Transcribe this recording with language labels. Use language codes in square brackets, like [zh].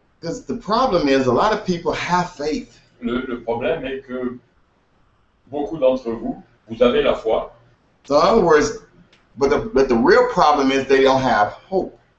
[en] Because the problem is a lot of people have faith. [fr] Le problème est que beaucoup d'entre vous, vous avez la foi, [en] So in other words, but the real problem is they don't have hope.